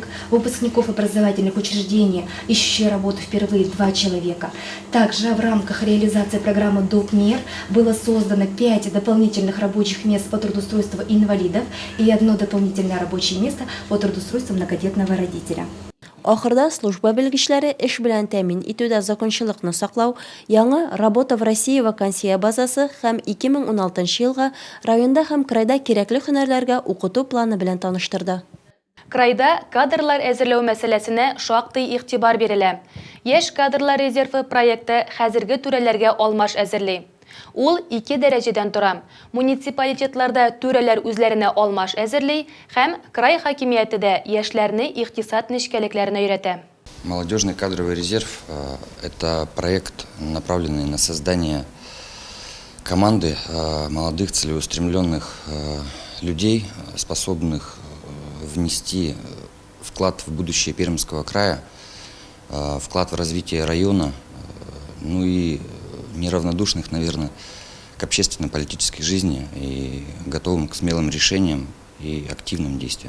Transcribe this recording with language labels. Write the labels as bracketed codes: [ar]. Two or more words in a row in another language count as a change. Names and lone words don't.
[ru] Выпускников образовательных учреждений, ищущие работу впервые 2 человека. Также в рамках реализации программы «Доп.Мер» было создано 5 дополнительных рабочих мест по трудоустройству инвалидов и 1 дополнительное рабочее место по трудоустройству многодетного родителя. [tt] Ахырда служба белгечләре эш белән тәэмин итүдә закончалыкны саклау, яңа «Работа в России» вакансия базасы һәм 2016 елга районда һәм крайда кирәкле һөнәрләргә укыту планы белән таныштырды. Крайда кадрлар әзерләү мәсьәләсенә шактый игътибар бирелә. Яшь кадрлар резервы проекты хәзерге түрәләргә алмаш әзерли. Ул 2 дәрәҗәдән тора. Муниципалитетларда түрәләр үзләренә алмаш әзерли һәм край хакимияте дә яшьләрне икътисад нечкәлекләренә өйрәтә. [ru] Молодежный кадровый резерв – это проект, направленный на создание команды молодых целеустремленных людей, способных внести вклад в будущее Пермского края, вклад в развитие района, ну и неравнодушных, наверное, к общественно-политической жизни и готовым к смелым решениям и активным действиям.